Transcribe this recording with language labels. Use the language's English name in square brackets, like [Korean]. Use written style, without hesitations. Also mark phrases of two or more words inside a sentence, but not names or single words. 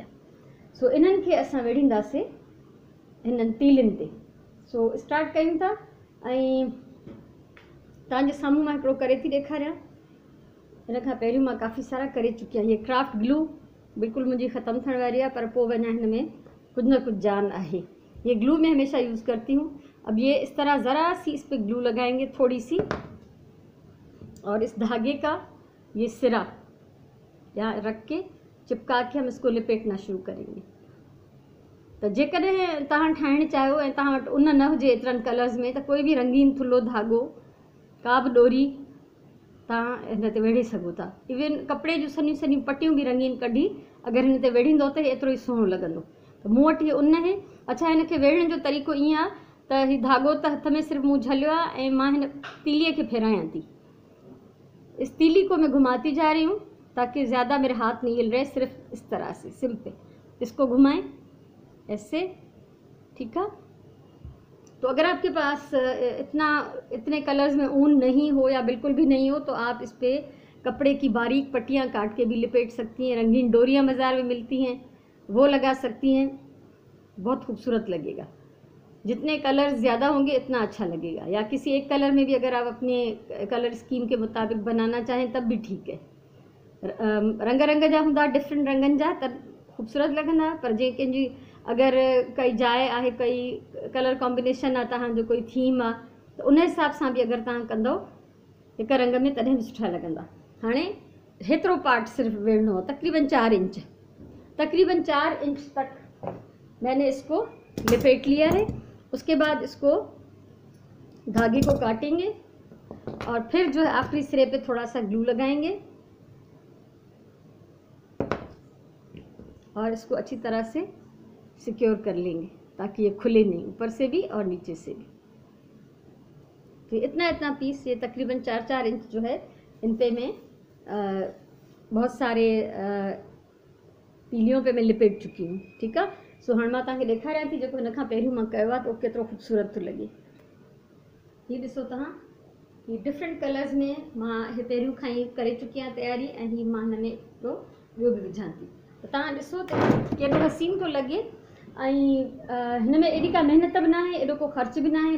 [Sindhi] सो इन्हनि खे असां वेड़ींदासीं हिननि तीलियुनि ते। सो स्टार्ट कयूं था ऐं तव्हांजे साम्हूं मां हिकिड़ो करे थी ॾेखारियां। हिन खां पहिरियों मां काफ़ी सारा करे चुकी आहियां। हीअ [English] craft glue [Sindhi] बिल्कुलु मुंहिंजी ख़तमु थियण वारी आहे, पर पोइ वञा हिन में कुझु न कुझु जान आहे। [Hindi] ये ग्लू मैं हमेशा यूज़ करती हूँ। अब ये इस तरह ज़रा सी इस पर ग्लू लगाएंगे थोड़ी सी, और इस धागे का ये सिरा यहाँ रख के चिपका के हम इसको लिपेटना शुरू करेंगे। [Sindhi] तो जेकॾहिं तव्हां ठाहिणु चाहियो ऐं तव्हां वटि ऊन न हुजे एतिरनि कलर्स में, त कोई बि रंगीन थुल्हो धाॻो, का बि डोरी तव्हां हिन ते वेड़े सघो था। इवन कपिड़े जूं सन्हियूं सन्हियूं पटियूं बि रंगीन कढी अगरि हिन ते वेड़ींदो त एतिरो ई सुहिणो लॻंदो। त मूं वटि इहे ऊन आहे। अच्छा, हिन खे वेड़ण जो तरीक़ो ईअं आहे त हीउ धाॻो त हथ में सिर्फ़ु मूं झलियो आहे ऐं मां हिन तीलीअ खे फेरायां थी। [Hindi] इस तीली को मैं घुमाती जा रही हूँ ताकि ज़्यादा मेरे हाथ नहीं हिल रहे, सिर्फ इस तरह से सिंपल इसको घुमाएं ऐसे, ठीक है। तो अगर आपके पास इतने कलर्स में ऊन नहीं हो या बिल्कुल भी नहीं हो, तो आप इस पर कपड़े की बारीक पट्टियाँ काट के भी लिपेट सकती हैं। रंगीन डोरियाँ बाज़ार में मिलती हैं, वो लगा सकती हैं, बहुत खूबसूरत लगेगा। जितने कलर्स ज़्यादा होंगे इतना अच्छा लगेगा। या किसी एक कलर में भी अगर आप अपने कलर स्कीम के मुताबिक बनाना चाहें तब भी ठीक है। [Sindhi] रंग रंग जा हूंदा, डिफरेंट रंगनि जा, त ख़ूबसूरत लॻंदा। पर जे कंहिंजी अगरि काई जाइ आहे, कोई [English] colour combination [Sindhi] आहे, तव्हांजो कोई थीम आहे, त उन हिसाब सां बि अगरि तव्हां कंदो हिकु रंग में, तॾहिं बि सुठा लॻंदा। हाणे हेतिरो पार्ट सिर्फ़ु वेड़नो आहे, तक़रीबन 4 इंच, [Hindi] तकरीबन 4 इंच तक मैंने इसको लिपेट लिया है। उसके बाद इसको धागे को काटेंगे और फिर जो है आखिरी सिरे पे थोड़ा सा ग्लू लगाएंगे और इसको अच्छी तरह से सिक्योर कर लेंगे ताकि ये खुले नहीं, ऊपर से भी और नीचे से भी। तो इतना पीस, ये तकरीबन 4-4 इंच जो है, इन पे मैं बहुत सारे तीलियों पे मैं लिपेट चुकी हूँ, ठीक है। [Sindhi] सो हाणे मां तव्हांखे ॾेखारियां थी जेको हिन खां पहिरियों मां कयो आहे, त उहो केतिरो ख़ूबसूरत थो लॻे। हीअ ॾिसो तव्हां, हीअ [English] different colours [Sindhi] में मां हीअ पहिरियों खां ई करे चुकी आहियां तयारी, ऐं हीअ मां हिन में हिकिड़ो ॿियो बि विझां थी। त तव्हां ॾिसो त केॾो हसीन थो लॻे। ऐं हिन में एॾी का महिनत बि न आहे, एॾो को ख़र्च बि न आहे।